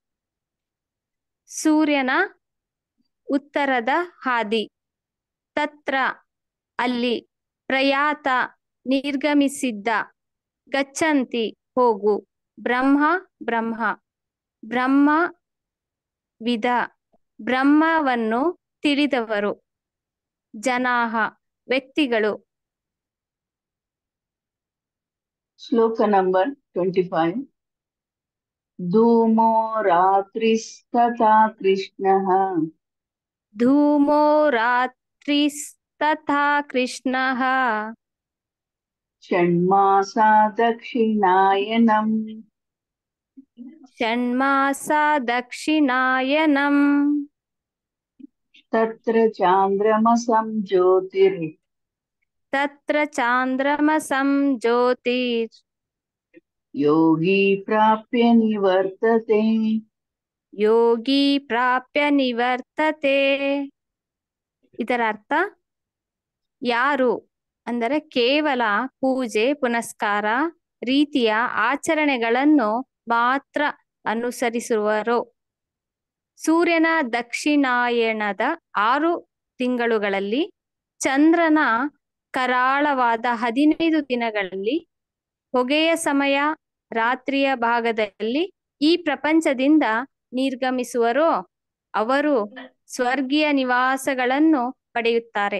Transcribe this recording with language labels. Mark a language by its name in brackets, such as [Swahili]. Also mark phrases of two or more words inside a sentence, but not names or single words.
[Kannada] ಸೂರ್ಯನ ಉತ್ತರದ ಹಾದಿ, ತತ್ರ ಅಲ್ಲಿ, ಪ್ರಯಾತ ನಿರ್ಗಮಿಸಿದ್ದ, ಗಚ್ಚಂತಿ ಹೋಗು, [Sanskrit] ಬ್ರಹ್ಮ ವಿದ [Kannada] ಬ್ರಹ್ಮವನ್ನು ತಿಳಿದವರು, ಜನಾಹ ವ್ಯಕ್ತಿಗಳು. [Hindi] श्लोक नंबर 25। [Sanskrit] धूमो रात्रिस्तथा कृष्णः ಧೂಮೋ ರಾತ್ರಿಸ್ತಥಾ ಕೃಷ್ಣಃ षण्मासा दक्षिणायनम् ಷಣ್ಮಾಸಾ ದಕ್ಷಿಣಾಯನಂ तत्र चान्द्रमसं ज्योतिर् ತತ್ರ ಚಾಂದ್ರಮಸಂ ಜ್ಯೋತಿರ್ योगी प्राप्य निवर्तते ಯೋಗಿ ಪ್ರಾಪ್ಯ ನಿವರ್ತತೆ. [Kannada] ಇದರ ಅರ್ಥ, ಯಾರು ಅಂದರೆ ಕೇವಲ ಪೂಜೆ ಪುನಸ್ಕಾರ ರೀತಿಯ ಆಚರಣೆಗಳನ್ನು ಮಾತ್ರ ಅನುಸರಿಸುವರೋ, ಸೂರ್ಯನ ದಕ್ಷಿಣಾಯಣದ 6 ತಿಂಗಳುಗಳಲ್ಲಿ ಚಂದ್ರನ ಕರಾಳವಾದ 15 ದಿನಗಳಲ್ಲಿ ಹೊಗೆಯ ಸಮಯ ರಾತ್ರಿಯ ಭಾಗದಲ್ಲಿ ಈ ಪ್ರಪಂಚದಿಂದ ನಿರ್ಗಮಿಸುವರೋ ಅವರು ಸ್ವರ್ಗೀಯ ನಿವಾಸಗಳನ್ನು ಪಡೆಯುತ್ತಾರೆ.